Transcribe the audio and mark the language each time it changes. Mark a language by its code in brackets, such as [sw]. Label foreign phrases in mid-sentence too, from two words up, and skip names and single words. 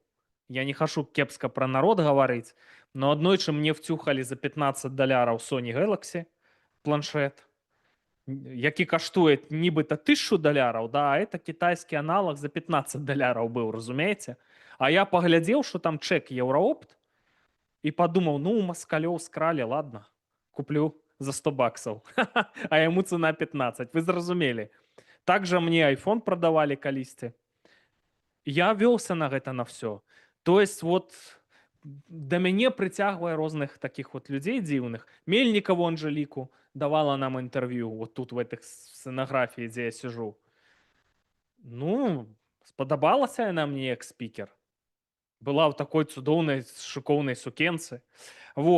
[be] Я не хачу кепска пра народ гаварыць, но аднойчы мне вцюхалі за $15 Sony Galaxy планшет, які каштуе нібыта $1000, да, а это кітайскі аналог за $15 быў, разумееце? А я паглядзеў, што там чэк Еўраопт, і падумаў, ну, у маскалёў скралі, ладно, куплю за $100, а яму цена 15, вы зразумелі. Также мне iPhone прадавалі калісьці. Я вёўся на гэта на все. [ru] То есть вот [be] да мяне прыцягвае розных таких вот людзей дзіўных. Мельнікаву Анжеліку давала нам інтэрв'ю [ru] вот тут в этой [be] сценаграфіі, дзе я сижу. Ну, спадабалася яна мне як спікер. Была ў такой цудоўнай шыкоўнай сукенцы.